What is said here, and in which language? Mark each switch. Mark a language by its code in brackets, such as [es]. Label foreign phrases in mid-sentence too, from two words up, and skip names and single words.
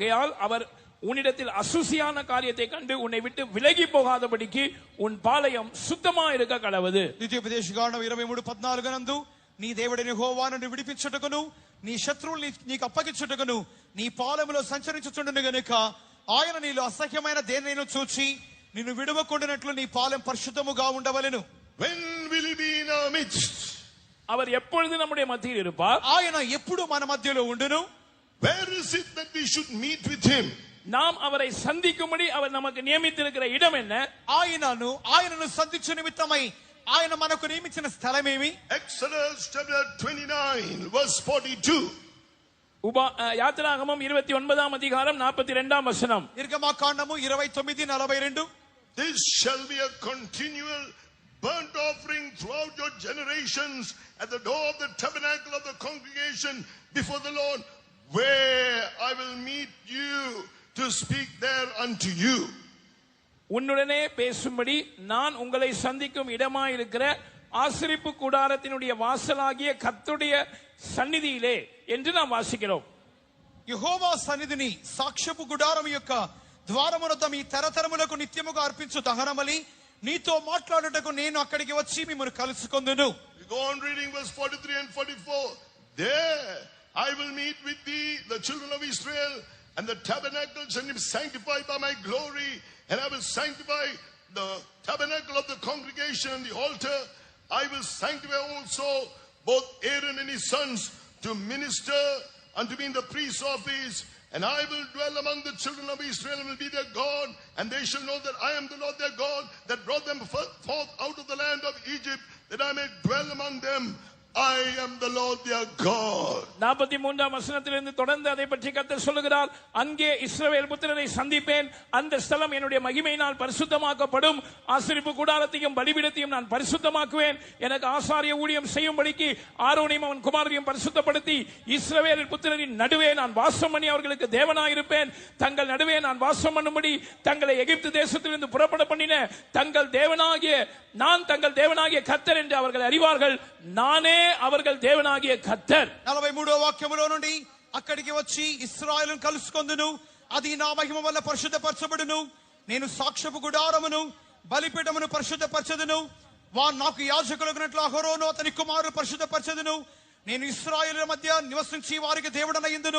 [ta] ஆகையால் அவர் உன்னிடத்தில் அசுசியான காரியத்தை கண்டு உன்னை விட்டு விலகி போகாதபடிக்கு உன் பாளையம் சுத்தமா இருக்க கடவுது. [te] ద్వితీయోపదేశకాండం 23:14 నందు నీ దేవుడైన యెహోవాను విడిపించుటకును నీ శత్రువుల్ని నీకు అప్పగించుటకును నీ పాలెములో సంచరించుచుండును గనుక ఆయన నీలో అసహ్యమైన దేనినైనా చూచి నిన్ను విడువకుండానట్లు నీ పాలెం పరిశుద్ధముగా ఉండవలెను. [en] When will he be in our midst? [ta] அவர் எப்பொழுது நம்முடைய மத்தியில் இருப்பார்? [te] ఆయన ఎప్పుడు మన మధ్యలో ఉండును. [en] Where is it that we should meet with him? [ta] நாம் அவரை சந்திக்கும்படி அவர் நமக்கு நியமித்திருக்கிற இடம் என்ன? [te] ఆయనను సంధించు నిమిత్తమై ఆయన మనకు నియమించిన స్థలమేమి? [en] Exodus chapter 29 verse 42. [ta] யாத்திராகமம் 29ஆம் அதிகாரம் 42ஆம் வசனம். [te] నిర్గమకాండము 29:42. [en] This shall be a continual burnt offering throughout your generations at the door of the tabernacle of the congregation before the Lord, where I will meet you to speak there unto you. [ta] உன்னுடனே பேசும்படி நான் உங்களை சந்திக்கும் இடமாயிருக்கிற ஆசரிப்பு கூடாரத்தினுடைய வாசலாகிய கர்த்தருடைய சந்நிதியிலே என்று நாம் வாசிக்கிறோம். [te] యెహోవా సన్నిధిని సాక్ష్యపు గుడారం యొక్క ద్వారమునొద్ద మీ తరతరములకు నిత్యముగా అర్పించు దహనబలి నీతో మాట్లాడుటకు నేను అక్కడికి వచ్చి మిమ్మల్ని కలుసుకొందును. [en] We go on reading verse 43 and 44. There I will meet with thee, the children of Israel, and the tabernacle shall be sanctified by my glory, and I will sanctify the tabernacle of the congregation and the altar. I will sanctify also both Aaron and his sons to minister unto me in the priest's office, and I will dwell among the children of Israel and will be their God, and they shall know that I am the Lord their God that brought them forth out of the land of Egypt, that I may dwell among them. I am the Lord their God. [ta] 43ஆம் வசனத்திலிருந்து தொடர்ந்து அதை பற்றி கர்த்தர் சொல்லுகிறார். அங்கே இஸ்ரவேல் புத்திரரை சந்திப்பேன், அந்த ஸ்தலம் என்னுடைய மகிமையினால் பரிசுத்தமாக்கப்படும். ஆசரிப்பு கூடாரத்தையும் பலிபீடத்தையும் நான் பரிசுத்தமாக்குவேன். எனக்கு ஆசாரிய ஊழியம் செய்யும்படிக்கு ஆரோனையும் அவன் குமாரரையும் பரிசுத்தப்படுத்தி இஸ்ரவேல் புத்திரரின் நடுவே நான் வாசம் பண்ணி அவர்களுக்கு தேவனாயிருப்பேன். தங்கள் நடுவே நான் வாசம் பண்ணும்படி தங்களை எகிப்து தேசத்திலிருந்து புறப்பட பண்ணின தங்கள் தேவனாகிய கர்த்தர் என்று அவர்கள் அறிவார்கள். நானே அவர்கள் தேவனாகிய కర్తర్. [te] 43వ వాక్యములో నుండి అక్కడికి వచ్చి ఇశ్రాయేలును కలుసుకొందును, అది నా మహిమ వల్ల పరిశుద్ధపరచబడును. నేను సాక్ష్యపు గుడారమును బలిపీఠమును పరిశుద్ధపరచెదను. నాకు యాజకులగునట్లు అహరోను అతని కుమారులు పరిశుద్ధపరచెదను. నేను ఇశ్రాయేలుల మధ్య నివసించి వారికి దేవుడనయ్యుందును.